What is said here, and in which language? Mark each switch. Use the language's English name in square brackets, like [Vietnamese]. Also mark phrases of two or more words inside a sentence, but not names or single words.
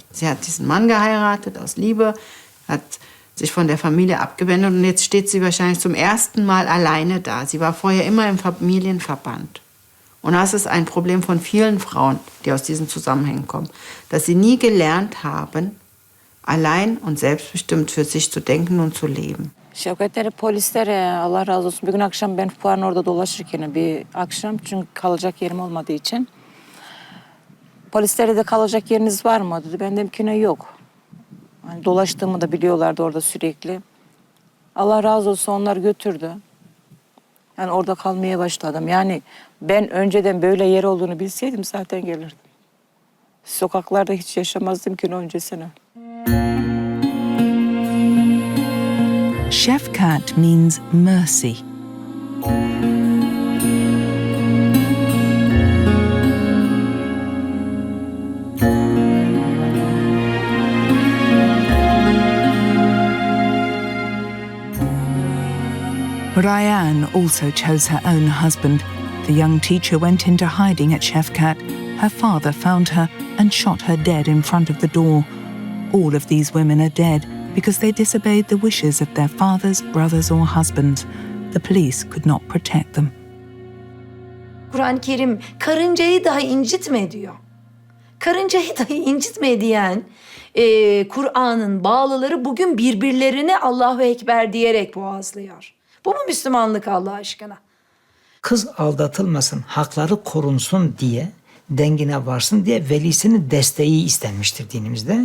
[German] Sie hat diesen Mann geheiratet aus Liebe, hat sich von der Familie abgewendet und jetzt steht sie wahrscheinlich zum ersten Mal alleine da. Sie war vorher immer im Familienverband. Und das ist ein Problem von vielen Frauen, die aus diesen Zusammenhängen kommen, dass sie nie gelernt haben, allein und selbstbestimmt für sich zu denken und zu leben. [Turkish] Şevketleri polislere Allah razı olsun. Bir gün akşam ben fuarın orada dolaşırken bir akşam çünkü kalacak yerim olmadığı için. Polislere de kalacak yeriniz var mı dedi. Ben dedim ki ne yok. Hani dolaştığımı da biliyorlardı orada sürekli. Allah razı olsun onlar götürdü. Yani orada kalmaya başladım. Yani ben önceden böyle yer olduğunu bilseydim zaten gelirdim. Sokaklarda hiç yaşamazdım ki öncesine. [English] Shefkat means mercy. Ryan also chose her own husband. The young teacher went into hiding at Shefkat. Her father found her and shot her dead in front of the door. All of these women are dead because they disobeyed the wishes of their fathers, brothers or husbands. The police could not protect them. [Turkish] Kur'an-ı Kerim karıncayı dahi incitme diyor. Karıncayı dahi incitme diyen Kur'an'ın bağlıları bugün birbirlerine [Arabic] الله أكبر [Turkish] diyerek boğazlıyor. Bu mu Müslümanlık Allah aşkına? Kız aldatılmasın, hakları korunsun diye, dengine varsın diye velisinin desteği istenmiştir dinimizde.